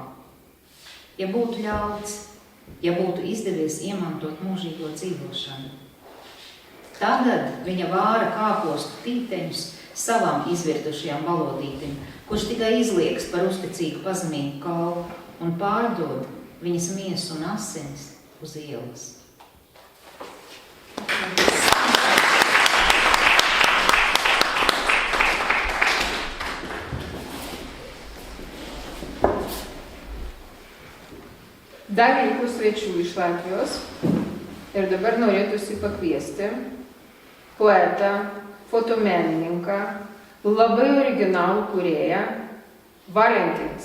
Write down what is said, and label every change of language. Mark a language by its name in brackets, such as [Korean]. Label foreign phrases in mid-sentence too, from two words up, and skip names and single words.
[Latvian] Ja būtu ļauts, ja būtu izdevies iemantot mūžīgo dzīvošanu. Tagad viņa vāra kāpostu tīteņus savam izvirtušajam balodītim, kurš tikai izliekas par uzticīgu pazemīgu kalpu un pārdod viņas miesu un asinis uz ielas. [Lithuanian] Dar liko svečių iš Latvijos ir dabar norėtųsi pakviesti poetą, fotomenininką, labai originalų kūrėją Valentinas.